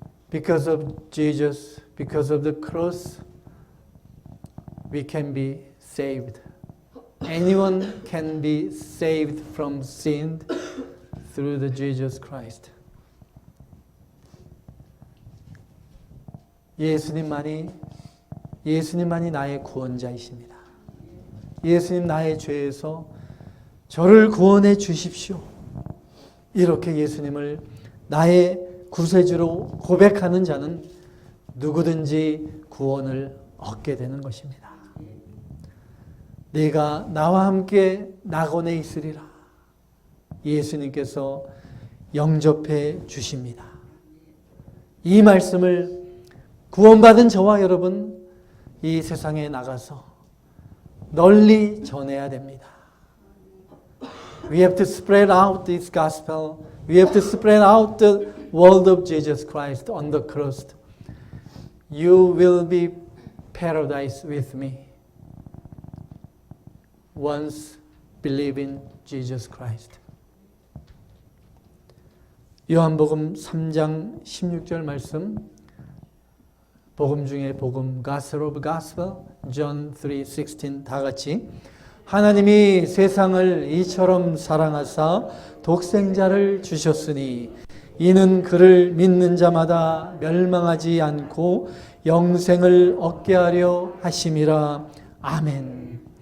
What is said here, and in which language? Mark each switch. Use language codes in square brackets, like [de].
[en] Because of Jesus, because of the cross, we can be saved. Anyone can be saved from sin through the Jesus Christ. [ko] 예수님만이 나의 구원자이십니다. 예수님 나의 죄에서 저를 구원해 주십시오. 이렇게 예수님을 나의 구세주로 고백하는 자는 누구든지 구원을 얻게 되는 것입니다. 네가 나와 함께 낙원에 있으리라. 예수님께서 영접해 주십니다. 이 말씀을 구원받은 저와 여러분 이 세상에 나가서 널리 전해야 됩니다. [en] We have to spread out this gospel. We have to spread out the word of Jesus Christ on the cross. You will be paradise with me. Once believe in Jesus Christ. [ko] 요한복음 3장 16절 말씀 복음 중에 복음 [en] Gospel of Gospel John 3:16 [ko] 다 같이 하나님이 세상을 이처럼 사랑하사 독생자를 주셨으니 이는 그를 믿는 자마다 멸망하지 않고 영생을 얻게 하려 하심이라. 아멘.